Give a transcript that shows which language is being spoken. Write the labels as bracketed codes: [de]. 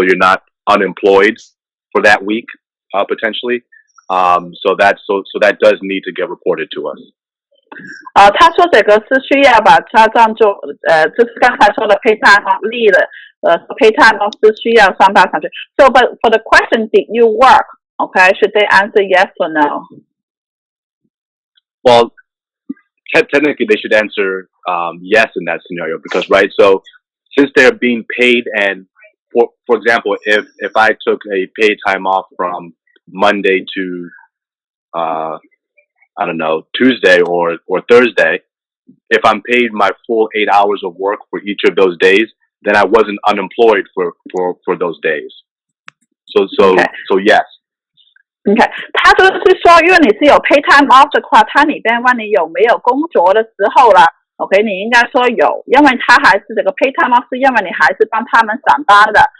[en] So you're not unemployed for that week potentially. So that does need to get reported to us. [zh] 他说这个是需要把它当作就是刚才说的 pay time off 例了pay time off 是需要上报上去。 [en] So, but for the question, did you work? Okay, should they answer yes or no? Well, technically they should answer yes in that scenario, because right, so since they're being paid, and for example, if I took a paid time off from Monday to I don't know, Tuesday or Thursday, if I'm paid my full 8 hours of work for each of those days, then I wasn't unemployed for those days. So yes. [zh] OK， 他就是说，因为你是有 pay time off 的话，他里边问你有没有工作的时候了 ，OK， 你应该说有，因为他还是这个 pay time off 是因为你还是帮他们上班的，